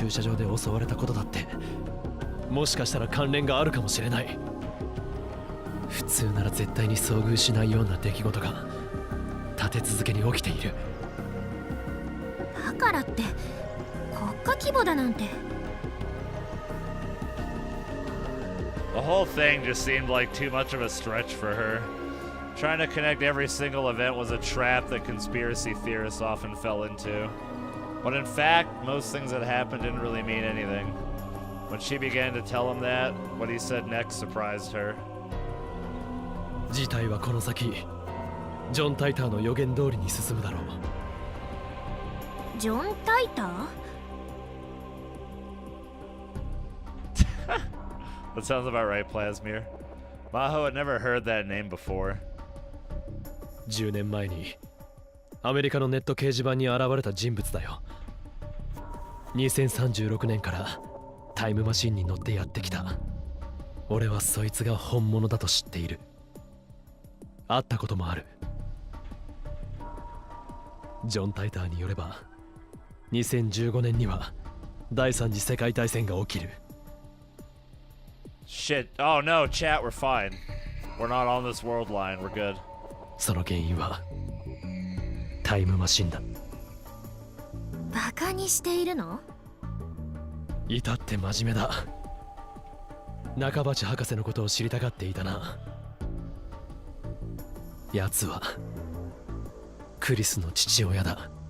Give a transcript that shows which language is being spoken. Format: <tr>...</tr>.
<ja>駐車場で襲われたことだってもしかしたら関連があるかもしれない。普通なら絶対に遭遇しないような出来事が立て続けに起きている。だからって国家規模だなんて。</ja> <en>The whole thing just seemed like too much of a stretch for her. Trying to connect every single event was a trap that conspiracy theorists often fell into. But in fact, most things that happened didn't really mean anything. When she began to tell him that, what he said next surprised her.</en> <ja>事態はこの先ジョン・タイターの予言通りに進むだろう。ジョン・タイター？</ja> <en>That sounds about right, Plasmir. Maho had never heard that name before.</en> <ja>10年前にアメリカのネット掲示板に現れた人物だよ。 2036年からタイムマシンに乗ってやってきた。俺はそいつが本物だと知っている。会ったこともある。ジョン・タイターによれば2015年には第三次世界大戦が起きる。</ja> <en>Shit. Oh no, chat, we're fine. We're not on this world line, we're good.</en> <ja>その原因はタイムマシンだ。バカにしているの？至って真面目だ。中鉢博士のことを知りたがっていたな。奴はクリスの父親だ。</ja>